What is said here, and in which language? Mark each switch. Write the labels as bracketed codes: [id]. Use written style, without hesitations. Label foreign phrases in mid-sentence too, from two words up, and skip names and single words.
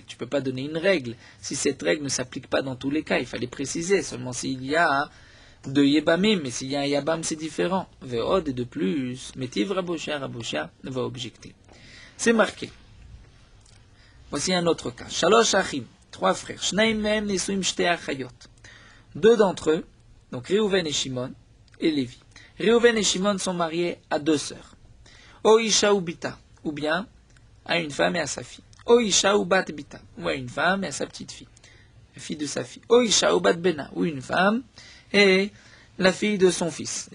[fr] Tu ne peux pas donner une règle si cette règle ne s'applique pas dans tous les cas. Il fallait préciser, seulement s'il y a deux yebamim, mais s'il y a un yabam, c'est différent. Ve'od et de plus, Métiv Raboshia va objecter. C'est marqué. Voici un autre cas. [he] שלושה אחים, [fr] trois frères. [he] שניים מהם נשואים שתי אחיות. [fr] Deux d'entre eux, donc Réhouven et Shimon et Lévi. Réhouven et Shimon sont mariés à deux sœurs. [he] או אישה ובתה, [fr] ou bien à une femme et à sa fille. [he] או אישה ובת בתה, [fr] ou à une femme et à sa petite fille, la fille de sa fille. [he] או אישה ובת בנה, [fr] ou une femme et la fille de son fils.